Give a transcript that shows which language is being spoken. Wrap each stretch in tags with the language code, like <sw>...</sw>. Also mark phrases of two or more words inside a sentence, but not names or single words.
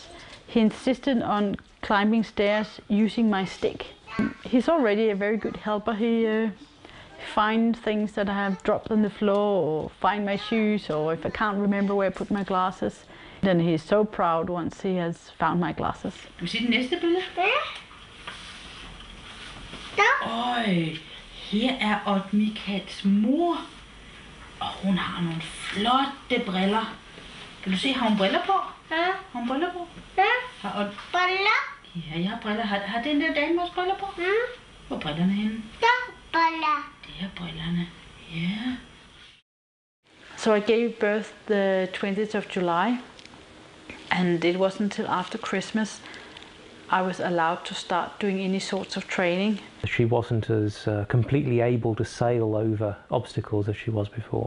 <en>He insisted on climbing stairs using my stick. He's already a very good helper. He finds things that I have dropped on the floor, or find my shoes, or if I can't remember where I put my glasses. Then he's so proud once he has found my glasses.</en> <da>Kan du se det næste billede? Øj, her er Odd Michaels mor, og hun har nogle flotte briller. Kan du se, har hun briller på? Ja. Har hun briller på? Ja. Har Odd briller? Ja, jeg har briller. Har den der dame også briller på? Mm. Hvor er brillerne henne? Der briller. Det er brillerne. Ja.</da> <en>Yeah. So I gave birth the 20th of July, and it wasn't until after Christmas I was allowed to start doing any sorts of training. She wasn't as completely able to sail over obstacles as she was before.</en>